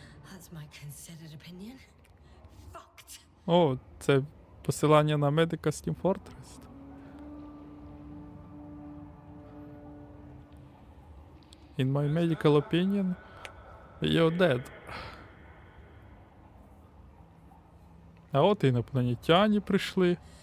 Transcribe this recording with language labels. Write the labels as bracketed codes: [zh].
[en] That's my considered opinion. Fucked. [uk] О, це посилання на медика Steam Fortress. [en] In my medical opinion, you're dead. [uk] А от і інопланетяні прийшли.